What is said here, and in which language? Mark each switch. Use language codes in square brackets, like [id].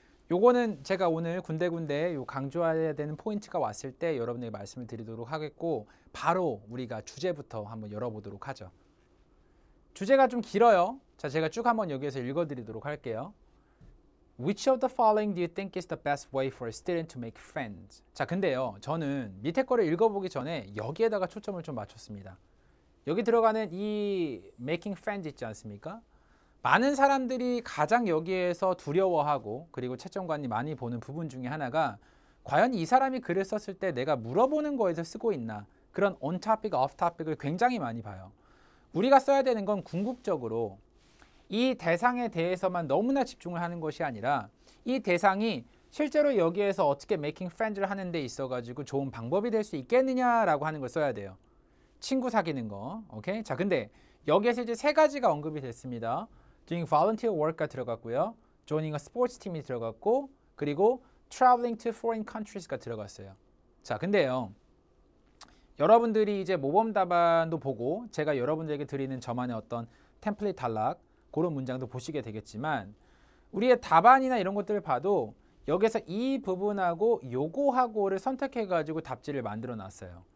[ko] 요거는 제가 오늘 군데군데 요 강조해야 되는 포인트가 왔을 때 여러분에게 말씀을 드리도록 하겠고, 바로 우리가 주제부터 한번 열어보도록 하죠. 주제가 좀 길어요. 자, 제가 쭉 한번 여기에서 읽어드리도록 할게요. [en] Which of the following do you think is the best way for a student to make friends? [ko] 자, 근데요, 저는 밑에 거를 읽어보기 전에 여기에다가 초점을 좀 맞췄습니다. 여기 들어가는 이 [en] making friends [ko] 있지 않습니까? 많은 사람들이 가장 여기에서 두려워하고 그리고 채점관이 많이 보는 부분 중에 하나가 과연 이 사람이 글을 썼을 때 내가 물어보는 거에서 쓰고 있나, 그런 [en] on topic, off topic [ko] 을 굉장히 많이 봐요. 우리가 써야 되는 건 궁극적으로 이 대상에 대해서만 너무나 집중을 하는 것이 아니라 이 대상이 실제로 여기에서 어떻게 [en] making friends [ko] 를 하는 데 있어가지고 좋은 방법이 될 수 있겠느냐라고 하는 걸 써야 돼요. 친구 사귀는 거. 오케이? 자, 근데 여기에서 이제 세 가지가 언급이 됐습니다. [en] doing volunteer work [ko] 가 들어갔고요. [en] joining a sports team [ko] 이 들어갔고, 그리고 [en] traveling to foreign countries [ko] 가 들어갔어요. 자, 근데요. 여러분들이 이제 모범 답안도 보고 제가 여러분들에게 드리는 저만의 어떤 템플릿 단락, 그런 문장도 보시게 되겠지만 우리의 답안이나 이런 것들을 봐도 여기서 이 부분하고 요거하고를 선택해 가지고 답지를 만들어 놨어요.